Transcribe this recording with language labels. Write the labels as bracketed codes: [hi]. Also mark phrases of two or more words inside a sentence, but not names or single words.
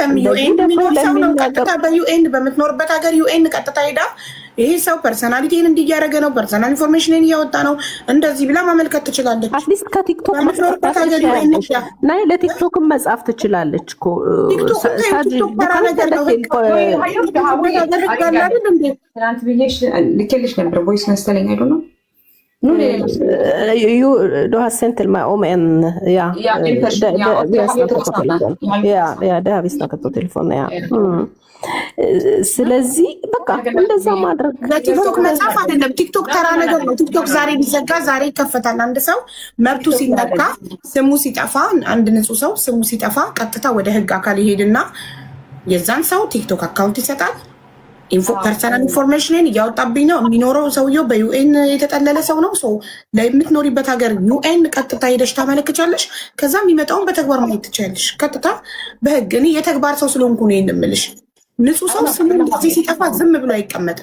[am] በዩኤን በምትኖርበት ሀገር ዩኤን ቀጥታ ሄዳ ይሄ ሰው ፐርሰናሊቲን እንዲያደረገ ነው፣ [en] personal information [am] እያወጣ ነው እንደዚህ ብላ ማመልከት ትችላለች። አትሊስት ከቲክቶክ ለቲክቶክም መጻፍ ትችላለች። ልኬልሽ ነበር ቮይስ መሰለኝ አይዶ ነው [no] du har sendt til meg om en vi har snakket på telefonen [am] ስለዚህ በቃ እንደዛ ማድረግ ለቲክቶክ መጻፍ አይደለም። ቲክቶክ ተራ ነገር ነው። ቲክቶክ ዛሬ ቢዘጋ ዛሬ ይከፈታል። አንድ ሰው መብቱ ሲነካ ስሙ ሲጠፋ፣ አንድ ንጹህ ሰው ስሙ ሲጠፋ ቀጥታ ወደ ህግ አካል ይሄድና የዛን ሰው ቲክቶክ አካውንት ይሰጣል። [en] personal information [am] እያወጣብኝ ነው የሚኖረው ሰውየው በዩኤን የተጠለለ ሰው ነው። ለምትኖሪበት ሀገር ዩኤን ቀጥታ ሄደሽ ታመለክቻለሽ። ከዛ የሚመጣውን በተግባር ማየት ትችላለሽ። ቀጥታ በህግ እኔ የተግባር ሰው ስለሆንኩ ነው የምልሽ። ንጹህ ሰው ስሙ እንደዚህ ሲጠፋ ዝም ብሎ አይቀመጥም።